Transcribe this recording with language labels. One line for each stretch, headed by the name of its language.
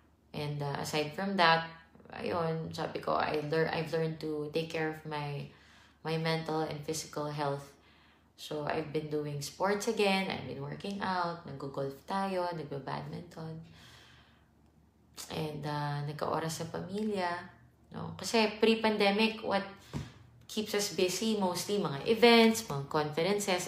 English: And aside from that,
Filipino: ayun, sabi ko,
English: I've learned to take care of my mental and physical health. So, I've been doing sports again. I've been working out.
Filipino: Nag-golf tayo. Nagba-badminton. And nagka-oras sa pamilya. No?
English: Kasi pre-pandemic, what keeps us busy? Mostly mga events, mga conferences.